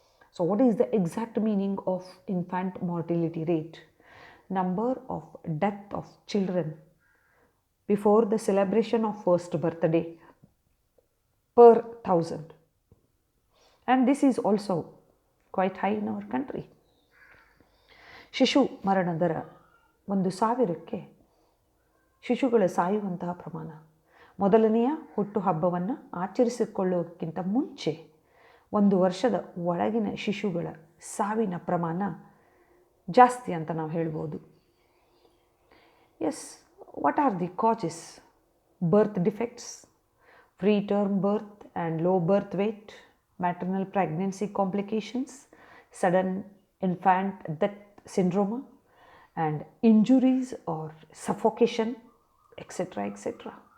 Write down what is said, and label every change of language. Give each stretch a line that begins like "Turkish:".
English: So what is the exact meaning of infant mortality rate? Number of death of children before the celebration of first birthday per 1,000. And this is also quite high in our country.
Kannada: ಶಿಶು ಮರಣ ದರ 1,000ಕ್ಕೆ ಶಿಶುಗಳ ಸಾಯುವಂತಹ ಪ್ರಮಾಣ. ಮೊದಲನೆಯ ಹುಟ್ಟುಹಬ್ಬವನ್ನು ಆಚರಿಸಿಕೊಳ್ಳುವುದಕ್ಕಿಂತ ಮುಂಚೆ 1 ವರ್ಷದ ಒಳಗಿನ ಶಿಶುಗಳ ಸಾವಿನ ಪ್ರಮಾಣ ಜಾಸ್ತಿ ಅಂತ ನಾವು ಹೇಳ್ಬೋದು.
English: Yes, what are the causes? Birth defects, preterm birth and low birth weight, maternal pregnancy complications, sudden infant death syndrome, and injuries or suffocation, etc., etc.